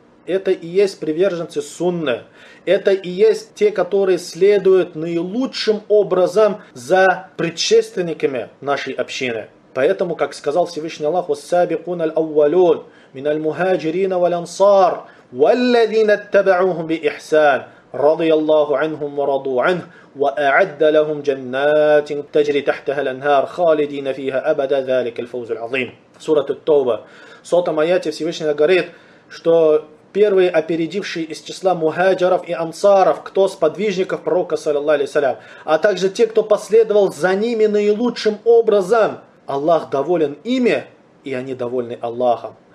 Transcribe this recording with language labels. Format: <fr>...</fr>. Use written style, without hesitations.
<ru>Это и есть приверженцы Сунны. Это и есть те, которые следуют наилучшим образом за предшественниками нашей общины. Поэтому, как сказал Всевышний Аллах,</ru> <ar>«Вассабикун аль-аввалюн мин аль-мухаджирина валь-ансар, валь-лазина аттабаухум би ихсан». رضي الله عنهم ورضوا عنه وأعد لهم جنات تجري تحتها الأنهار خالدين فيها أبدا ذلك الفوز العظيم. سورة التوبة. صوت آيات</ar> <ru>Всевышнего говорит, что первые опередившие из числа мухаджиров и ансаров, кто сподвижников пророка саллаллаху алейхи ва саллям, а также те, кто последовал за ними наилучшим образом, Аллах доволен ими, и они довольны Аллахом.</ru>